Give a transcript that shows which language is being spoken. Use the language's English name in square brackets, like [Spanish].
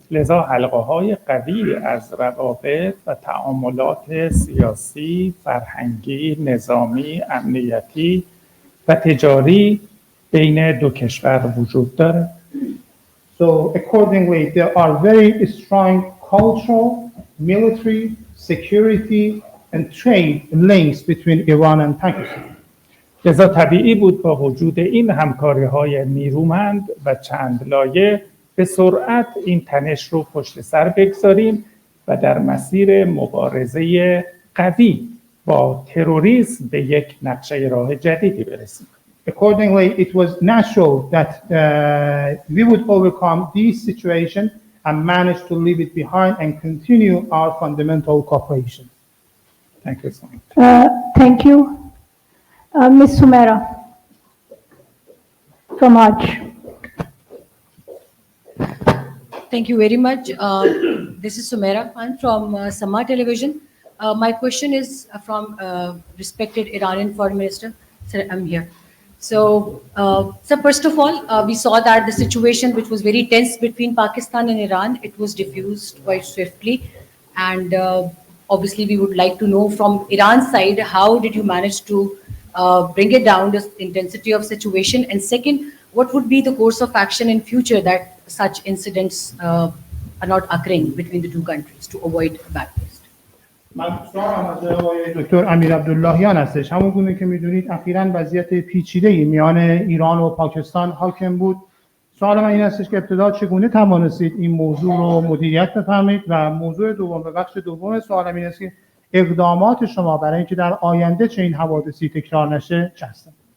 [Persian] لذا حلقه‌های قوی از روابط و تعاملات سیاسی، فرهنگی، نظامی، امنیتی و تجاری بین دو کشور وجود داره. [English] So accordingly, there are very strong cultural, military, security and trade links between Iran and Pakistan. [Persian] لذا طبیعی بود با وجود این همکاری‌های نیرومند و چند لایه به سرعت این تنش رو پشت سر بگذاریم و در مسیر مبارزه قوی با تروریسم به یک نقشه راه جدیدی برسیم. [English] Accordingly, it was natural that we would overcome this situation and manage to leave it behind and continue our fundamental cooperation. Thank you so much. Thank you. Ms. Sumera from Hajj. Thank you very much. This is Sumera Khan from Sama Television. My question is from respected Iranian Foreign Minister. Sir, I'm here. So, first of all, we saw that the situation which was very tense between Pakistan and Iran, it was diffused quite swiftly. And obviously, we would like to know from Iran's side, how did you manage to bring it down, the intensity of situation? And second, what would be the course of action in future that such incidents are not occurring between the two countries to avoid backlash? [Persian] من سوالم از آقای دکتر امیر عبداللهیان هستش. همون گونه که میدونید اخیراً وضعیت پیچیده‌ای میان ایران و پاکستان حاکم بود. سوال من این هستش که ابتدا چگونه توانستید این موضوع رو مدیریت بفرمایید و موضوع دوم و بخش دوم سوالم این است که اقدامات شما برای اینکه در آینده چه این حوادثی تکرار نشه چه هستند؟